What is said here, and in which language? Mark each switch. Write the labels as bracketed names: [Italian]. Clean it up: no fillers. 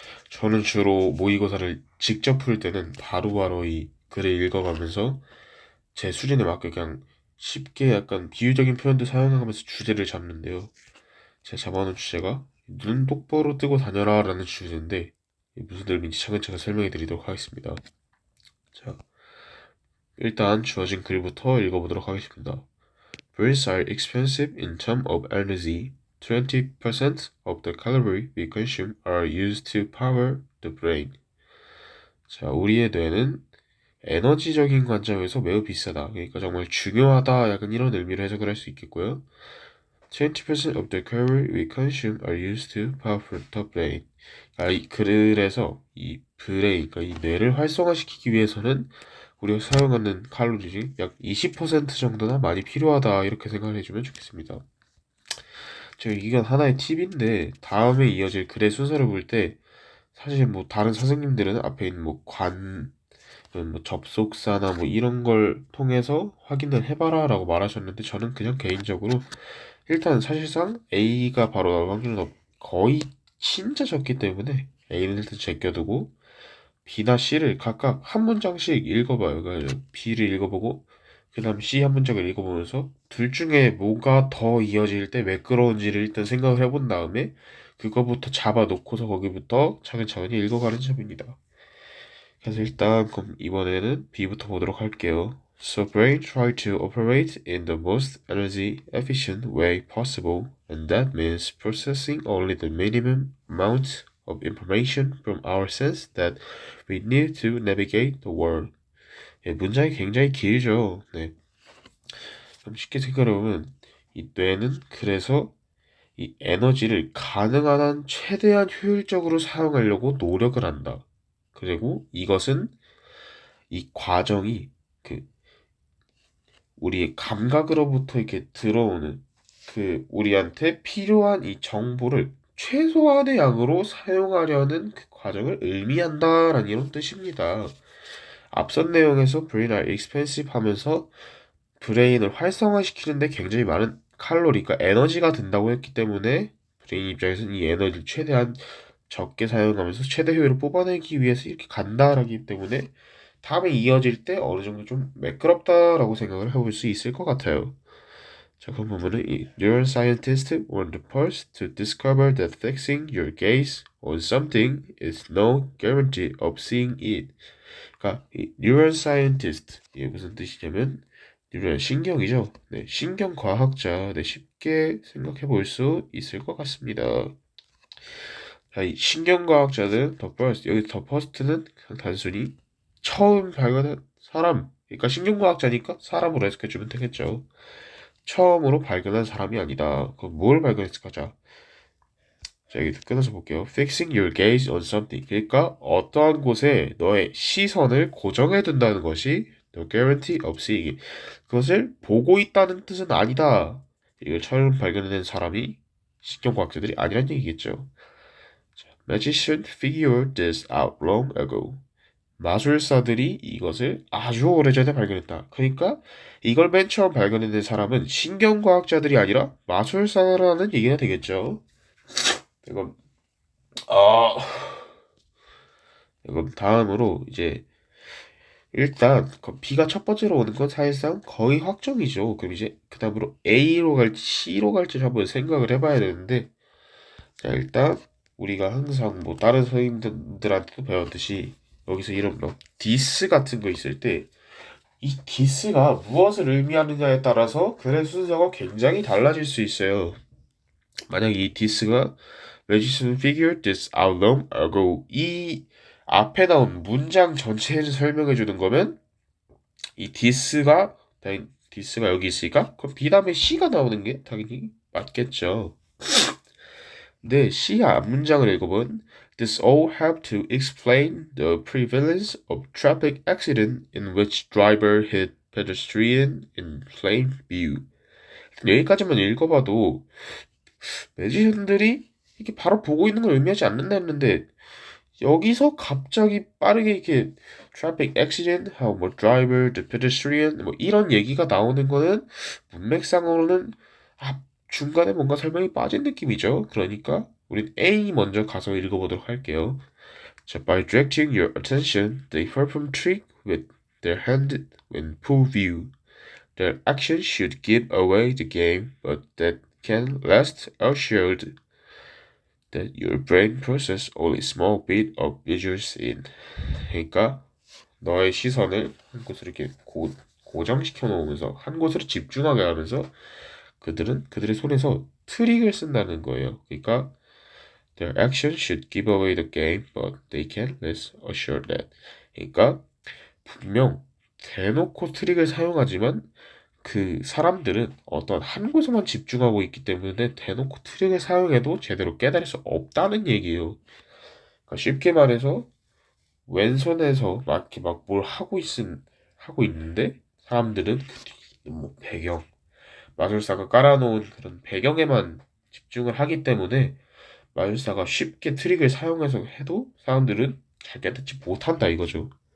[Korean] 저는 주로 모의고사를 직접 풀 때는 바로바로 이 글을 읽어가면서 제 수준에 맞게 그냥 쉽게 약간 비유적인 표현도 사용하면서 주제를 잡는데요. 제가 잡아놓은 주제가 눈 똑바로 뜨고 다녀라 라는 주제인데 무슨 의미인지 차근차근 설명해 드리도록 하겠습니다. 자, 일단 주어진 글부터 읽어보도록 하겠습니다. [English] Birds are expensive in terms of energy. 20% of the calorie we consume are used to power the brain. [Korean] 자, 우리의 뇌는 에너지적인 관점에서 매우 비싸다. 그러니까 정말 중요하다. 약간 이런 의미로 해석을 할 수 있겠고요. [English] 20% of the calorie we consume are used to power the brain. [Korean] 그래서 이 브레인, 그러니까 이 뇌를 활성화시키기 위해서는 우리가 사용하는 칼로리 약 20% 정도나 많이 필요하다. 이렇게 생각을 해주면 좋겠습니다. 이건 하나의 팁인데 다음에 이어질 글의 순서를 볼 때 사실 뭐 다른 선생님들은 앞에 있는 뭐 접속사나 뭐 이런 걸 통해서 확인을 해봐라 라고 말하셨는데 저는 그냥 개인적으로 일단 사실상 A가 바로 나올 확률은 거의 진짜 적기 때문에 A는 일단 제껴두고 B나 C를 각각 한 문장씩 읽어봐요. 그러니까 B를 읽어보고 그 다음 C 한 문장을 읽어보면서 둘 중에 뭐가 더 이어질 때 매끄러운지를 일단 생각을 해본 다음에 그거부터 잡아놓고서 거기부터 차근차근히 읽어가는 점입니다. 그래서 일단 그럼 이번에는 B부터 보도록 할게요. [English] So brain try to operate in the most energy efficient way possible, and that means processing only the minimum amount of information from our sense that we need to navigate the world. [Korean] 예, 문장이 굉장히 길죠. 네. 그럼 쉽게 생각해보면 이 뇌는 그래서 이 에너지를 가능한 한 최대한 효율적으로 사용하려고 노력을 한다. 그리고 이것은 이 과정이 그 우리의 감각으로부터 이렇게 들어오는 우리한테 필요한 이 정보를 최소한의 양으로 사용하려는 그 과정을 의미한다라는 이런 뜻입니다. 앞선 내용에서 [English] brain are expensive [Korean] 하면서 브레인을 활성화시키는데 굉장히 많은 칼로리가 에너지가 든다고 했기 때문에 브레인 입장에서는 이 에너지를 최대한 적게 사용하면서 최대 효율을 뽑아내기 위해서 이렇게 간다라기 때문에 다음에 이어질 때 어느 정도 좀 매끄럽다라고 생각을 해볼 수 있을 것 같아요. 자, 그럼 보면은 이 [English] neuroscientists were the first to discover that fixing your gaze on something is no guarantee of seeing it. [Korean] 그러니까 이 neuroscientist 이게 무슨 뜻이냐면 뉴런 신경이죠. 네, 신경과학자. 네, 쉽게 생각해 볼 수 있을 것 같습니다. 자, 이 신경과학자는 [English] the first [Korean] 여기 the first는 그냥 단순히 처음 발견한 사람. 그러니까 신경과학자니까 사람으로 해석해주면 되겠죠. 처음으로 발견한 사람이 아니다. 그럼 뭘 발견했을까? 자, 여기 끊어서 볼게요. [English] Fixing your gaze on something. [Korean] 그러니까 어떠한 곳에 너의 시선을 고정해 둔다는 것이 [English] no guarantee of seeing. [Korean] 그것을 보고 있다는 뜻은 아니다. 이걸 처음 발견해낸 사람이 신경과학자들이 아니란 얘기겠죠. [English] Magician figured this out long ago. [Korean] 마술사들이 이것을 아주 오래전에 발견했다. 그러니까 이걸 맨 처음 발견해낸 사람은 신경과학자들이 아니라 마술사라는 얘기가 되겠죠. 이건 아 이건 다음으로 이제 일단 B가 첫 번째로 오는 건 사실상 거의 확정이죠. 그럼 이제 그 다음으로 A로 갈지 C로 갈지 한번 생각을 해봐야 되는데 자 일단 우리가 항상 뭐 다른 선생님들한테도 배웠듯이 여기서 이런 뭐 디스 같은 거 있을 때 이 디스가 무엇을 의미하느냐에 따라서 글의 순서가 굉장히 달라질 수 있어요. 만약 이 디스가 [English] Magician figured this out long ago [Korean] 이 앞에 나온 문장 전체를 설명해 주는 거면 이 디스가 여기 있으니까 그럼 B 다음에 C가 나오는 게 당연히 맞겠죠. 근데 C 앞 문장을 읽어본 [English] This all help to explain the prevalence of traffic accident in which driver hit pedestrian in plain view. [Korean] 여기까지만 읽어봐도 매지션들이 이렇게 바로 보고 있는 걸 의미하지 않는다 했는데 여기서 갑자기 빠르게 이렇게 [English] traffic accident, how [Korean] 뭐 [English] driver, the pedestrian [Korean] 뭐 이런 얘기가 나오는 거는 문맥상으로는 중간에 뭔가 설명이 빠진 느낌이죠. 그러니까 우린 A 먼저 가서 읽어보도록 할게요. [English] 자, by directing your attention, they perform trick with their hand in full view. Their action should give away the game, but that can rest assured that your brain process only small bit of visual scene. [Korean] 그러니까 너의 시선을 한 곳으로 이렇게 고정시켜 놓으면서 한 곳으로 집중하게 하면서 그들의 손에서 트릭을 쓴다는 거예요. 그러니까 [English] their action should give away the game, but they can rest assured that. [Korean] 그러니까 분명 대놓고 트릭을 사용하지만 그 사람들은 어떤 한 곳에만 집중하고 있기 때문에 대놓고 트릭을 사용해도 제대로 깨달을 수 없다는 얘기예요. 그러니까 쉽게 말해서 왼손에서 막 이렇게 막 뭘 하고 있는데 사람들은 뭐 배경 마술사가 깔아놓은 그런 배경에만 집중을 하기 때문에 마술사가 쉽게 트릭을 사용해서 해도 사람들은 잘 깨닫지 못한다 이거죠.